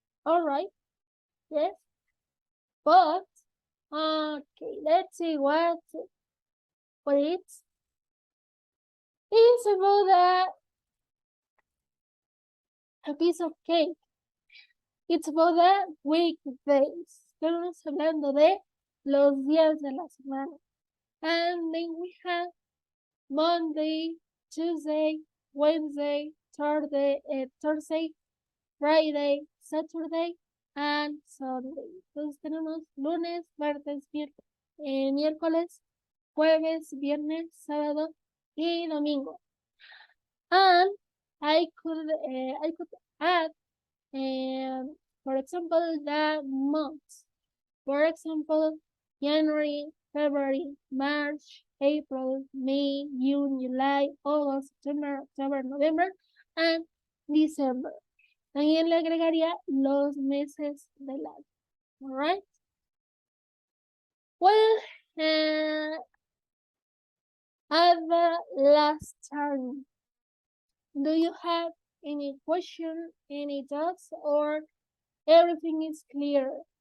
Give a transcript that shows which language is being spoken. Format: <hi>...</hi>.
<en>All right, yes. But, okay, let's see what it's. It's about a piece of cake. It's about the weekdays.</en> <es>Estamos hablando de los días de la semana.</es> <en>And then we have Monday, Tuesday, Wednesday, Thursday, Friday, Saturday, and Sunday.</en> <es>Entonces tenemos lunes, martes, miércoles, jueves, viernes, sábado y domingo.</es> <en>And I could add, for example, the months. For example, January, February, March, April, May, June, July, August, September, October, November, and December.</en> <es>También le agregaría los meses del año.</es> <en>All right? Well, at the last turn, do you have any question, any doubts, or everything is clear?</en>